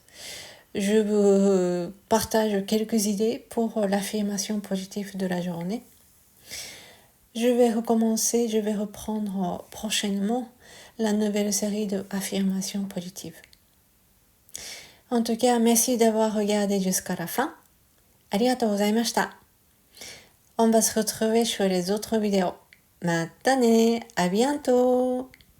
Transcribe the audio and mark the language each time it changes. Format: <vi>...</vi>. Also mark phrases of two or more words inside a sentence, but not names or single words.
<fr>Je vous partage quelques idées pour l'affirmation positive de la journée. Je vais reprendre prochainement la nouvelle série de affirmations positives. En tout cas, merci d'avoir regardé jusqu'à la fin.</fr> <ja>ありがとうございました。</ja> <fr>On va se retrouver sur les autres vidéos.</fr> <ja>またね、</ja> <fr>à bientôt!</fr>